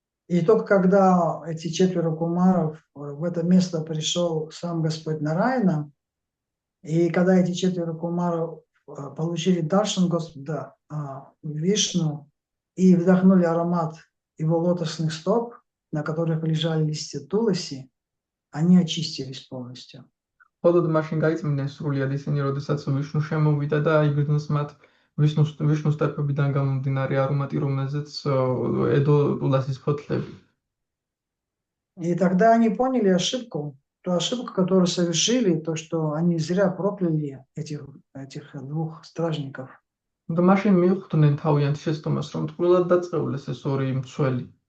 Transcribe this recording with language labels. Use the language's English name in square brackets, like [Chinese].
[Russian] И только когда эти 4 кумаров в это место пришел сам Господь Нараяна, и когда эти 4 кумаров получили даршан Господа Вишну и вдохнули аромат его лотосных стоп, на которых лежали листья туласи, они очистились полностью. Холод машин [Georgian] გაიწმინდნენ სრულიად ისინი, როდესაც ვიშნუ შემოვიდა და აიგრძნოს მათ ვიშნუს ტარფებიდან გამომდინარე არომატი, რომელზეც ედო ტულასის ფოთლები. [Russian] И тогда они поняли ошибку, ту ошибку, которую совершили, то, что они зря прокляли этих 2 стражников. [Georgian] და მაშინ მიხვდნენ თავიანთ შეცდომას, რომ ტყუილად დაწყევლეს ეს 2 მცველი.